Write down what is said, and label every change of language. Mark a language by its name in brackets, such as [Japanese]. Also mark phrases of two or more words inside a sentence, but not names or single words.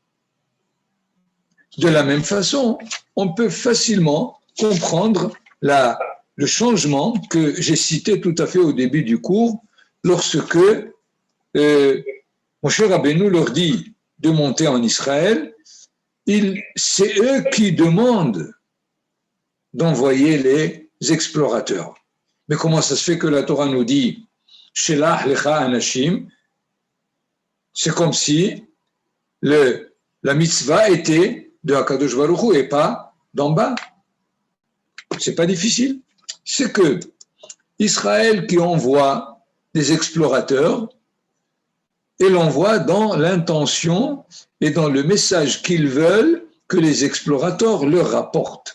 [French] De la même façon, on peut facilement comprendre le changement que j'ai cité tout à fait au début du cours, lorsque Moshe Rabbeinu leur dit de monter en Israël, c'est eux qui demandent d'envoyer les explorateurs. Mais comment ça se fait que la Torah nous dit « [Hebrew] Shelach lecha anashim [French] » c'est comme si la mitzvah était de [Hebrew] Hakadosh Baruch Hu [French] et pas d'en bas. C'est pas difficile. C'est que Israël qui envoie des explorateurs et l'envoie dans l'intention et dans le message qu'ils veulent que les explorateurs leur rapportent.